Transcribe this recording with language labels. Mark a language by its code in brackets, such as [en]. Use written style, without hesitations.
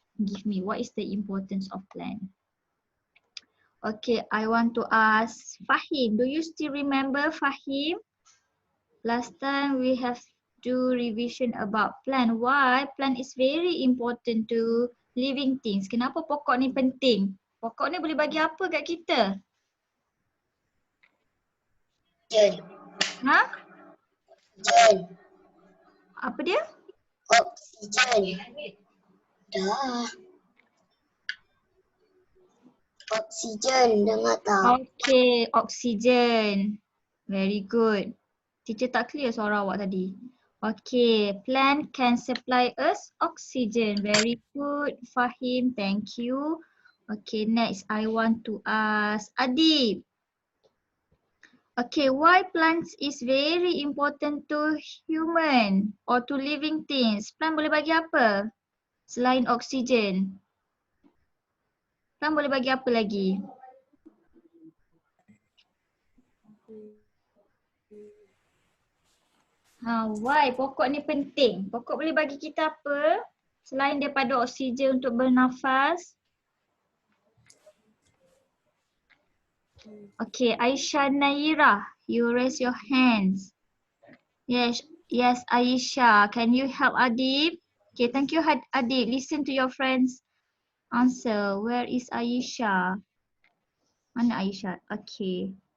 [en] Give me what is the importance of plant? Okay, I want to ask Fahim. Do you still remember Fahim? Last time we have do revision about plant. Why plant is very important to living things? [ms] Kenapa pokok ni penting? Pokok ni boleh bagi apa kat kita? Oksigen. Ha? Oksigen. Apa dia? Oksigen. Dah. Oksigen, dengar tak? Okay, oksigen. [en] Very good. [ms] Teacher tak clear suara awak tadi. [en] Okay, plant can supply us oxygen. Very good, Fahim. Thank you. Okay, next I want to ask Adib. Okay, why plants is very important to human or to living things? [ms] Plant boleh bagi apa selain oksigen? Plant boleh bagi apa lagi? Why pokok ni penting? Pokok boleh bagi kita apa selain daripada oksigen untuk bernafas? [en] Okay, Aisyah Naira, you raise your hands. Yes, yes, Aisyah. Can you help Adib? Okay, thank you, Adib. Listen to your friends' answer. Where is Aisyah? [ms] Mana Aisyah? [en] Okay.